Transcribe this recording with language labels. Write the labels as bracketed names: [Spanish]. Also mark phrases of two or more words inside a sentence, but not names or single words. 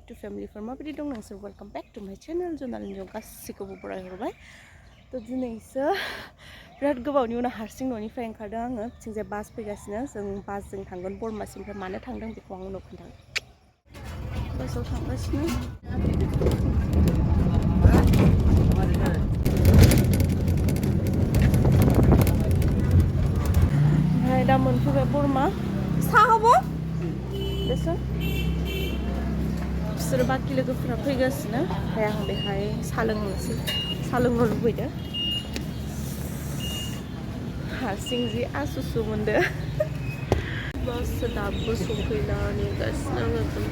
[Bodo] Betu family for माबायदि दं नोंसोर [English] welcome back to my channel [Bodo] जनालिन जों गासिखौबो बरायहरबाय तो दिनैसो बिराद गोबावनि उनाव हारसिं न'निफ्राय ओंखारदों आङो बिथिंजाय बास फैगासिनो जों बासजों थांगोन बरमासिमफ्राय मानो थांदों बेखौ आं उनाव खोन्थागोन बासाव थांगासिनो ओमफ्राय दा मोनफैबाय बरमा साहाबो बेसो बिसोर बाखि लोगोफोरा फैगासिनो ओमफ्राय आं बेहाय साहा लोंनो लुबैदों हारसिं जि आसुसु मोनदो बास दाबो सफैला नेगासिनो आङो